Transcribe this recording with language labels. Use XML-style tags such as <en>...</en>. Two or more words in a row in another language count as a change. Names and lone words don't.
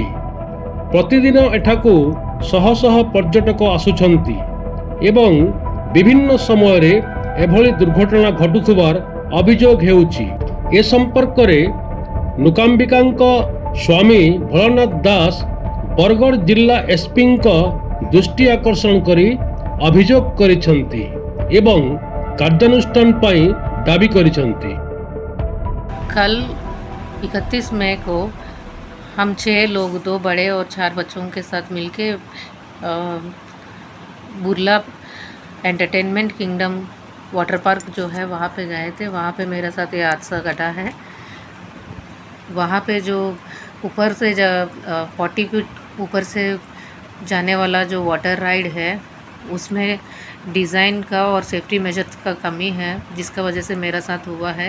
<or>ପ୍ରତିଦିନ ଏଠାକୁ ଶହ ଶହ ପର୍ଯ୍ୟଟକ ଆସୁଛନ୍ତି ଏବଂ ବିଭିନ୍ନ ସମୟରେ ଏଭଳି ଦୁର୍ଘଟଣା ଘଟୁଥିବାର ଅଭିଯୋଗ ହେଉଛି। ଏ ସମ୍ପର୍କରେ ନୁକାମ୍ବିକାଙ୍କ ସ୍ୱାମୀ ଭୋଳନାଥ ଦାସ ବରଗଡ଼ ଜିଲ୍ଲା ଏସ୍ପିଙ୍କ ଦୃଷ୍ଟି ଆକର୍ଷଣ କରି ଅଭିଯୋଗ କରିଛନ୍ତି ଏବଂ କାର୍ଯ୍ୟାନୁଷ୍ଠାନ ପାଇଁ ଦାବି କରିଛନ୍ତି।</or> <hi>कल 31 मई को हम 6 लोग, 2 बड़े और 4 बच्चों के साथ मिलके बुर्ला एंटरटेनमेंट किंगडम वाटर पार्क जो है वहाँ पे गए थे। वहाँ पे मेरे साथ ये हादसा घटा है। वहाँ पे जो ऊपर से 40 फीट ऊपर से जाने वाला जो</hi> <en>water ride</en> <hi>है, उसमें डिज़ाइन का और</hi> <en>safety measures</en> <hi>का कमी है, जिसका वजह से मेरा साथ हुआ है।</hi>